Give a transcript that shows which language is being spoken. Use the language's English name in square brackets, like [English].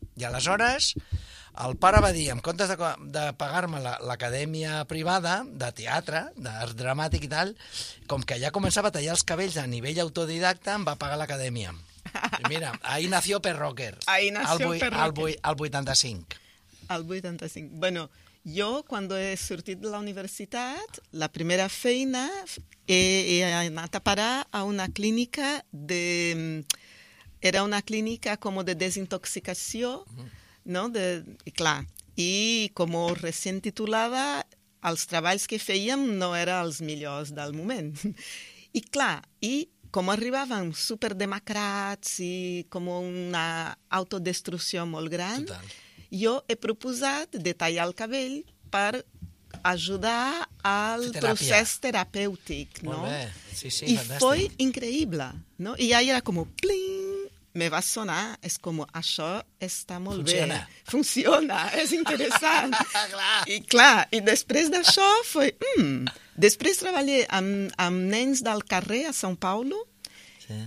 [Catalan] I aleshores el pare va dir, en comptes de pagar-me l'acadèmia privada de teatre, d'art dramàtic i tal, com que ja començava a tallar els cabells a nivell autodidacte, em va pagar l'acadèmia. [Spanish] Mira, ahí nació Perroquer. Ahí nació Perroquer. El 85. [Catalan] El 85. Bueno, jo, quan he sortit de la universitat, la primera feina, he anat a parar a una clínica de... [Spanish] Era una clínica como de desintoxicación, ¿no? Y claro, y como recién titulada, los trabajos que feían no eran los mejores del momento. Y claro, y como arribaban súper demacrats y como una autodestrucción muy grande, yo he propuesto de tallar el cabello para ayudar al proceso terapéutico, ¿no? Sí, y fue increíble, ¿no? Y ahí era como ¡pling! [Catalan] Me va sonar, és com, això està molt funciona. Bé. Funciona, és interessant. Clar. I clar, i després d'això foi... Després treballé amb nens del carrer a São Paulo, sí.